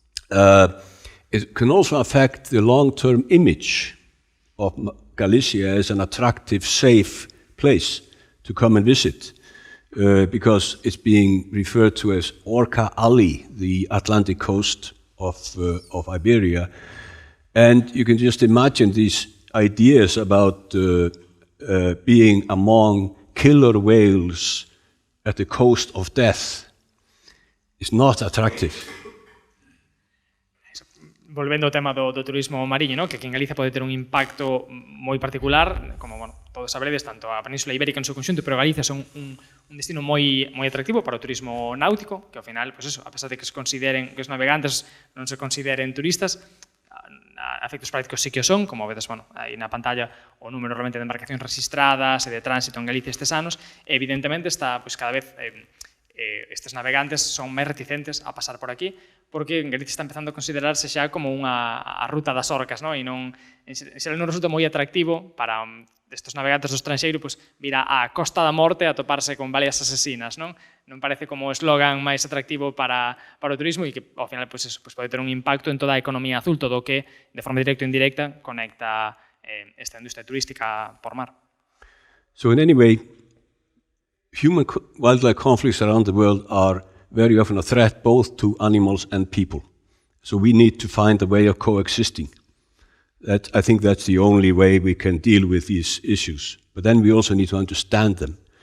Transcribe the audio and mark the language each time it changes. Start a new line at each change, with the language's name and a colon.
English: It can also affect the long-term image of Galicia as an attractive, safe place to come and visit, because it's being referred to as Orca Alley, the Atlantic coast of Iberia. And you can just imagine these ideas about being among killer whales at the coast of death is not attractive.
Galician: Volvendo ao tema do turismo mariño, ¿no? Que aquí en Galicia pode ter un impacto moi particular, como todos sabredes, tanto a Península Ibérica en seu conxunto, pero Galicia son un destino moi atractivo para o turismo náutico, que ao final, pues eso, a pesar de que que os navegantes non se consideren turistas, a efectos prácticos sí que o son, como vedes, aí na pantalla o número realmente de embarcacións registradas e de tránsito en Galicia estes anos, evidentemente está, pues, cada vez estes navegantes son máis reticentes a pasar por aquí, porque en Galicia está empezando a considerarse xa como a ruta das orcas, non? E non resulta moi atractivo para estes navegantes do estranxeiro vir á Costa da Morte a toparse con baleias asesinas, non? Non parece como o eslogan máis atractivo para o turismo e que, ao final, pode ter un impacto en toda a economía azul, todo o que, de forma directa ou indirecta, conecta esta industria turística por mar.
English: So in any way, human-wildlife conflicts around the world are very often a threat both to animals and people. So we need to find a way of coexisting. I think that's the only way we can deal with these issues. But then we also need to understand them.